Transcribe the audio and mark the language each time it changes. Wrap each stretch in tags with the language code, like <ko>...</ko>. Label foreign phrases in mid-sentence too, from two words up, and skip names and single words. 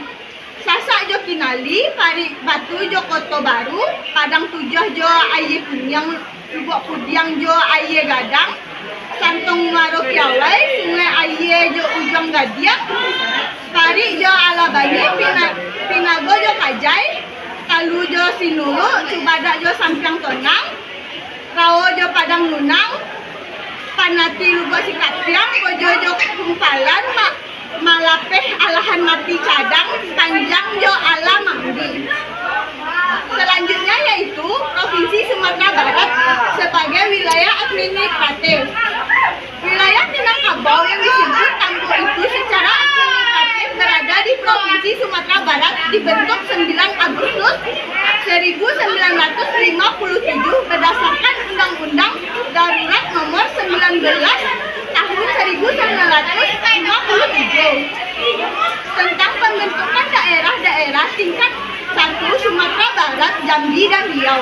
<id>Sasak Jo Kinali, Pari Batu Jo Koto Baru, Padang Tujah Jo Aye Punyang, Lubuk Pudiang Jo Aye Gadang, Santong Muaro Kiawai, Sungai Aye Jo Ujung Gadiang, Pari Jo Alabani, Pinago Jo Kajai, Talu Jo Sinulu, Cubadak Jo Sampiang Tonang, Raojo Padang Lunang, Panati Lugo Sikatiang, Bojojo Kumpalan, Malapeh Alahan Mati Cadang, Panjang Jo Ala Mangdi. Selanjutnya yaitu Provinsi Sumatera Barat sebagai wilayah administratif. Wilayah Minangkabau yang disebut Tangguh itu secara administratif berada di Provinsi Sumatera Barat dibentuk 9 Agustus 1957 berdasarkan Undang-Undang Darurat Nomor 19 Tahun 1957 tentang pembentukan daerah-daerah tingkat 1 Sumatera Barat, Jambi, dan Riau.</id>